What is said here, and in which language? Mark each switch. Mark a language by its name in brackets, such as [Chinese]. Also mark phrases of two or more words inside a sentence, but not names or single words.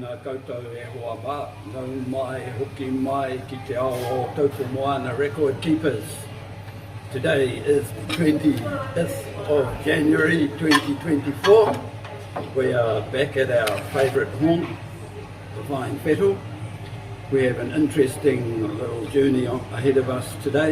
[Māori] koutou e hoa mā, nau mai, hoki mai ki te ao o Taupo Moana [English] record keepers. Today is the 20th of January 2024. We are back at our favourite haunt, the Flying Fettle. We have an interesting little journey ahead of us today.